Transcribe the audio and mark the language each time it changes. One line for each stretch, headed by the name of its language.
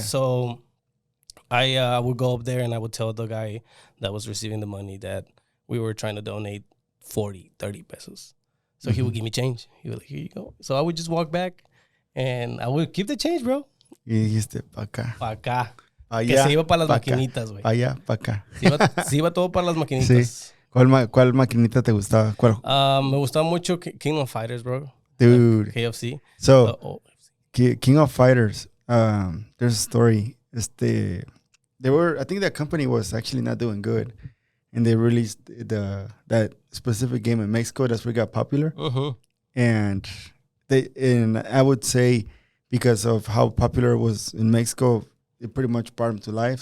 English: So I would go up there and I would tell the guy that was receiving the money that we were trying to donate 40, 30 pesos. So he would give me change. He would like, here you go. So I would just walk back and I would keep the change, bro.
Spanish: Y dijiste, pa' acá. Pa' acá. Allá, que se iba para las maquinitas, güey. Allá, pa' acá. Se iba todo para las maquinitas. Sí. ¿Cuál maquinita te gustaba? ¿Cuál? Me gustaba mucho King of Fighters, bro.
English: Dude. Like KFC. So, King of Fighters, there's a story. I think that company was actually not doing good. And they released that specific game in Mexico that's where it got popular. And I would say because of how popular it was in Mexico, it pretty much brought them to life.